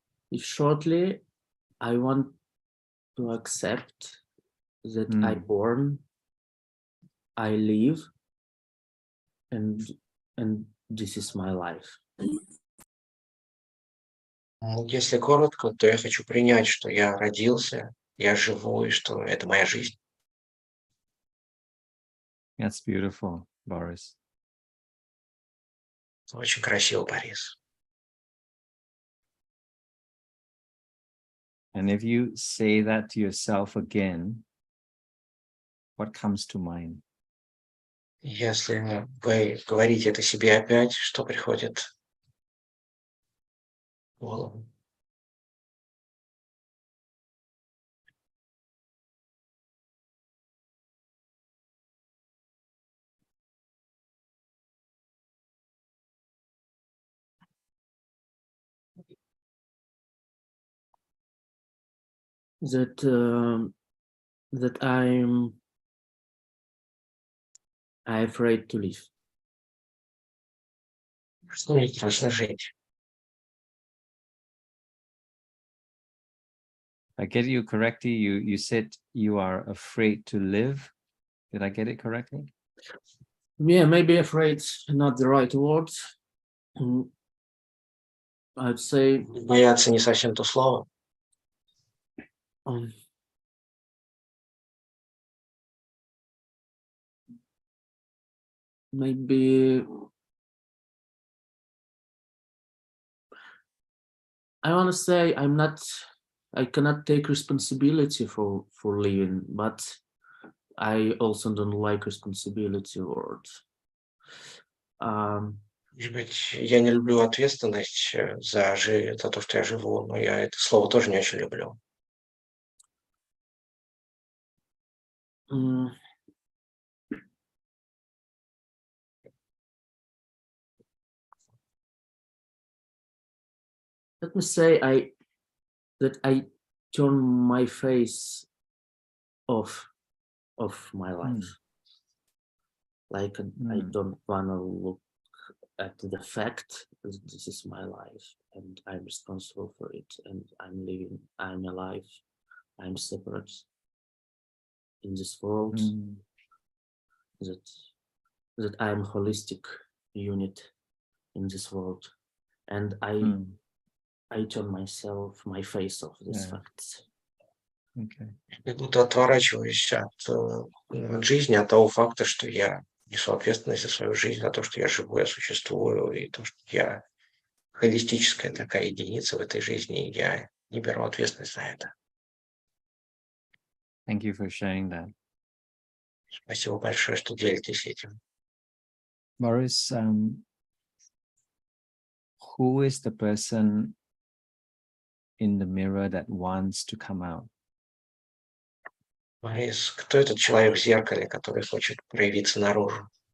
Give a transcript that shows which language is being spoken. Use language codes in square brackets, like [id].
[en] If shortly, I want to accept that I born, I live, and this is my life. [ru] Если коротко, то я хочу принять, что я родился, я живу, и что это моя жизнь. [en] That's beautiful, Boris. [ru] Очень красиво, Борис. [en] And if you say that to yourself again, what comes to mind? [ru] Если вы говорите это себе опять, что приходит в голову? [en] that I'm afraid to live. [ru] Что мне страшно жить. [en] I get you correctly. You said you are afraid to live. Did I get it correctly? Yeah, maybe afraid not the right word. I'd say [ru] Бояться не совсем то слово. [en] Maybe I want to say I cannot take responsibility for living, but I also don't like responsibility word. [ru] Может быть, я не люблю ответственность за то, что я живу, но я это слово тоже не очень люблю. [en] Let me say that I turn my face off of my life. Like I don't want to look at the fact that this is my life and I'm responsible for it and I'm living, I'm alive, I'm separate in this world, that I'm a holistic unit in this world, and I turn my face off these facts. Okay. [ru] Как будто отворачиваюсь от жизни, от того факта, что я несу ответственность за свою жизнь, за то, что я живу, я существую, и то, что я холистическая такая единица в этой жизни, и я не беру ответственность за это. [en] Thank you for sharing that. [ru] Спасибо большое, что делитесь этим. [en] Boris, who is the person in the mirror that wants to come out? [ru] Борис, кто этот человек в зеркале, который хочет проявиться наружу?